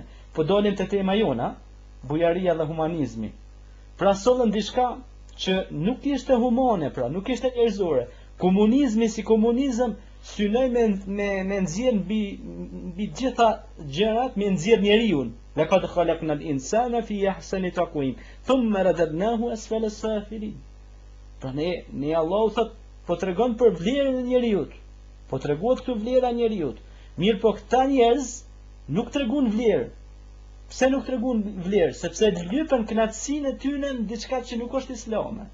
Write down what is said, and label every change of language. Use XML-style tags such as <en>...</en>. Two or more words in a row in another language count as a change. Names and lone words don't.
<sq>Po dolim te tema jona, bujaria dhe humanizmi. Pra sollën diçka që nuk ishte humane, pra nuk ishte njerëzore. Komunizmi si komunizëm synoi me nxjerr mbi gjitha gjërat, me nxjerr njeriu.</sq> <ar>لقد خلقنا الإنسان في أحسن تقويم ثم رددناه أسفل السافلين.</ar> <sq>Pra ne Allahu thot, po tregon për vlerën e njeriu. Po treguohet këtu vlera e njeriu. Mirë, po këta njerëz nuk treguan vlerë. Pse nuk treguan vlerë? Sepse lypen kënaqësinë e tyre në diçka që nuk është islame.</sq>